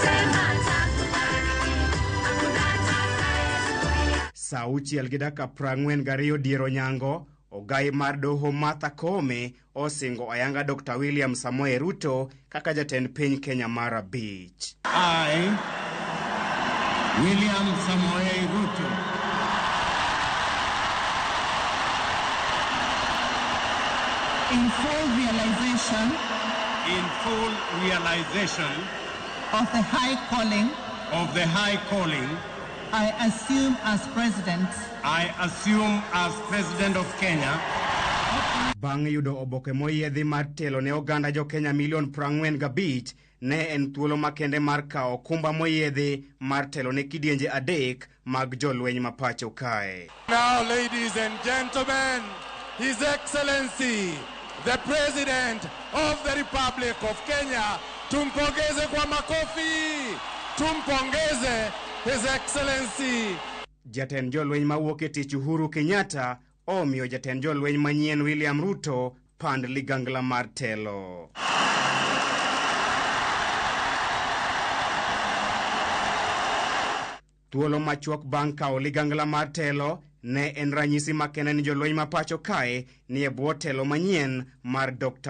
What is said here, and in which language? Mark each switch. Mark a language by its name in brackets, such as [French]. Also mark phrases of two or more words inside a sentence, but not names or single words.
[Luo (Kenya and Tanzania)] Sauchiel gi dakika 42 diero nyango ogai mar doho Martha Koome osingo ayanga Dr. William Samoei Ruto kaka jatend piny Kenya mara beach. [English] I, William Samoei Ruto, in full realization of the high calling I assume as president of Kenya. [Luo (Kenya and Tanzania)] Bang' yudo oboke moyiedhi mar telo ne oganda jo Kenya milion 45 ne en thuolo makende mar kao kumba moyiedhi mar telo ne kidienje 3 mag jolweny mapacho kae. [English] Now, ladies and gentlemen, His Excellency, the President of the Republic of Kenya, [Swahili] tumpongeze kwa makofi, tumpongeze [English] His Excellency. [Luo (Kenya and Tanzania)] Jatend jolweny mawuok e tich Uhuru Kenyatta omiyo jatend jolweny manyien William Ruto pand ligangla mar telo. Thuolo machuok bang' kao ligangla mar telo ne en ranyisi makende ni jolweny ma pacho kae ni e bwo telo manyien mar Dr.